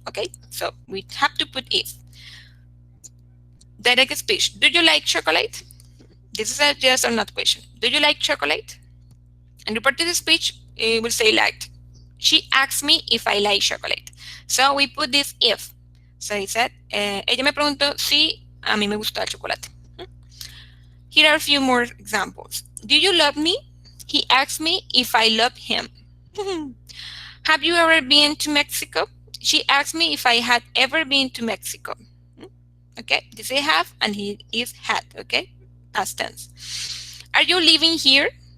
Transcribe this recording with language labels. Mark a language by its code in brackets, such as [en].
[en] Okay, so we have to put if. Direct speech. Do you like chocolate? This is a yes or not question. Do you like chocolate? And reported speech, it will say liked. She asked me if I like chocolate. So we put this if. So he said, [es] ella me preguntó si a mí me gusta el chocolate. [en] Here are a few more examples. Do you love me? He asked me if I love him. Have you ever been to Mexico? She asked me if I had ever been to Mexico. Okay, this is have and he is had. Okay, past tense. Are you living here?